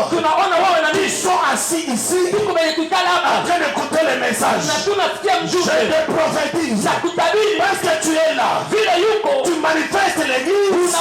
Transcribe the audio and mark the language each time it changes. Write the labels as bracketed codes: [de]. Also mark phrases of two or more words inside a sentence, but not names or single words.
[sw] tunaona wewe na [fr] qui [sw] mimi [fr] sont assis ici [sw] tuko kwenye kikala [fr] en [sw] hapa [fr] train d'écouter le message. [sw] na tunasikia [fr] Je [sw] mjumbe [fr] te prophétise, [sw] na kutabiri [fr] parce que tu es là, [sw] vile yuko [fr] tu manifestes l'église